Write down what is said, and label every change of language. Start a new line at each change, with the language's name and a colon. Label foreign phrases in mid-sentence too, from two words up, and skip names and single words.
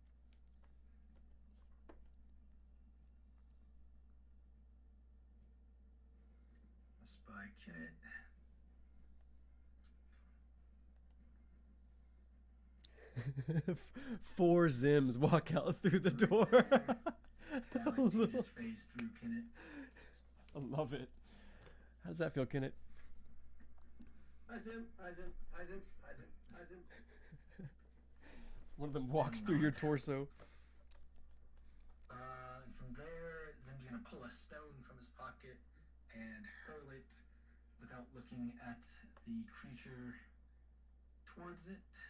English: Spy Kenneth. Four Zims walk out through the door. Alex, you just phase through Kenneth. I love it. How does that feel, Kenneth? Hi Zim, hi Zim, hi Zim, hi Zim, hi Zim. One of them walks through your torso. From there, Zim's gonna pull a stone from his pocket and hurl it without looking at the creature towards it.